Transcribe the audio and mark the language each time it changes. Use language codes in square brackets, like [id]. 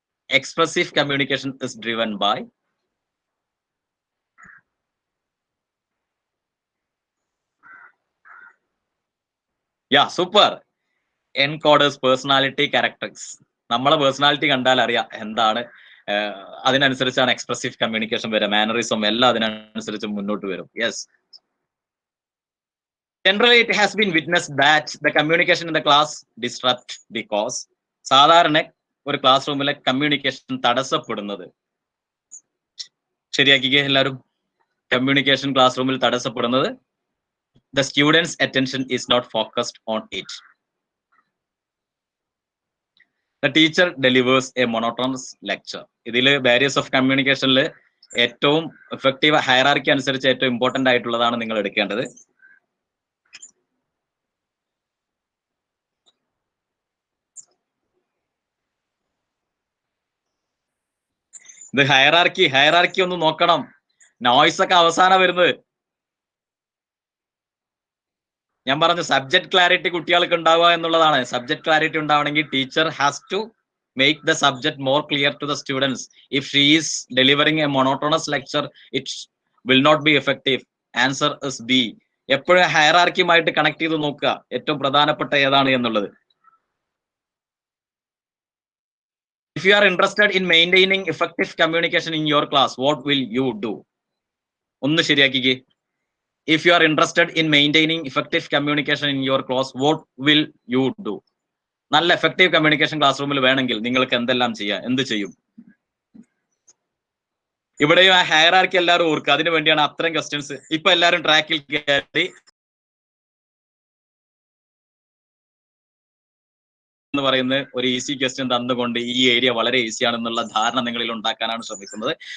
[en] Expressive communication is driven by super. [ml] Encoders personality characteristics. നമ്മളെ personality കണ്ടാൽ അറിയാം എന്താണ്, അതിനനുസരിച്ചാണ് എക്സ്പ്രസീവ് കമ്മ്യൂണിക്കേഷൻ വരിക, മാനറിസം എല്ലാം അതിനനുസരിച്ച് മുന്നോട്ട് വരും. [en] Yes. Generally, it has been witnessed that the communication in the class disrupt because [ml] സാധാരണ ഒരു ക്ലാസ് റൂമിലെ കമ്മ്യൂണിക്കേഷൻ തടസ്സപ്പെടുന്നത്, ശരിയാക്കിക്കേ എല്ലാവരും, കമ്മ്യൂണിക്കേഷൻ ക്ലാസ് റൂമിൽ തടസ്സപ്പെടുന്നത് [en] the student's attention is not focused on it. The teacher delivers a monotonous lecture. [ml] ഇതില് barriers of കമ്മ്യൂണിക്കേഷനിൽ ഏറ്റവും effective hierarchy അനുസരിച്ച് ഏറ്റവും important ആയിട്ടുള്ളതാണ് നിങ്ങൾ എടുക്കേണ്ടത്. ഇത് ഹയറാർക്കി ഒന്ന് നോക്കണം. നോയ്സ് ഒക്കെ അവസാനം വരുന്നത്. ഞാൻ പറഞ്ഞു സബ്ജക്ട് ക്ലാരിറ്റി കുട്ടികൾക്ക് ഉണ്ടാവുക എന്നുള്ളതാണ്. സബ്ജക്ട് ക്ലാരിറ്റി ഉണ്ടാവണമെങ്കിൽ teacher [en] Has to make the subject more clear to the students. If she is delivering a monotonous lecture, it will not be effective. Answer is B. [ml] എപ്പോഴും ഹയറാർക്കിയുമായിട്ട് കണക്ട് ചെയ്ത് നോക്കുക ഏറ്റവും പ്രധാനപ്പെട്ട ഏതാണ് എന്നുള്ളത്. [en] If you are interested in maintaining effective communication in your class, what will you do? [ml] ഒന്ന് ശരിയാക്കിക്കേ. [en] If you are interested in maintaining effective communication in your class, what will you do? [ml] നല്ല effective communication class റൂമിൽ വേണമെങ്കിൽ നിങ്ങൾക്ക് എന്തെല്ലാം ചെയ്യാം, എന്ത് ചെയ്യും? ഇവിടെയും ആ ഹയറാർക്കി എല്ലാവരും ഓർക്കുക. അതിനു വേണ്ടിയാണ് അത്രയും ക്വസ്റ്റ്യൻസ്. ഇപ്പൊ എല്ലാവരും ട്രാക്കിൽ കയറി എന്ന് പറയുന്ന ഒരു ഈസി ക്വസ്റ്റ്യൻ തന്നുകൊണ്ട് ഈ ഏരിയ വളരെ ഈസി ആണെന്നുള്ള ധാരണ നിങ്ങളിൽ ഉണ്ടാക്കാനാണ് ശ്രമിക്കുന്നത്.